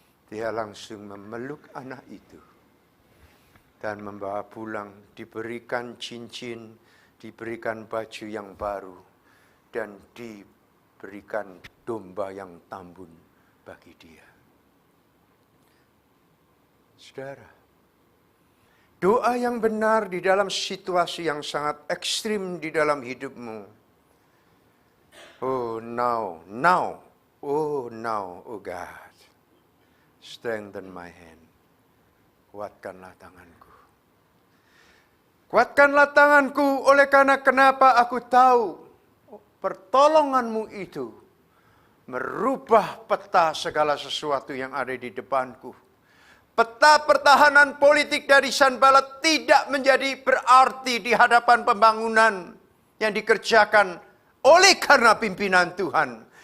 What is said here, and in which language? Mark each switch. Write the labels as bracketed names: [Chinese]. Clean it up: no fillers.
[Indonesian] Dia langsung memeluk anak itu dan membawa pulang, diberikan cincin, diberikan baju yang baru, dan diberikan domba yang tambun bagi dia. Saudara, doa yang benar di dalam situasi yang sangat ekstrim di dalam hidupmu. [English] Oh now, oh God, strengthen my hand. [Indonesian] Kuatkanlah tanganku. Kuatkanlah tanganku oleh karena kenapa aku tahu pertolonganmu itu merubah peta segala sesuatu yang ada di depanku. Peta pertahanan politik dari Sanballat tidak menjadi berarti di hadapan pembangunan yang dikerjakan oleh karena pimpinan Tuhan.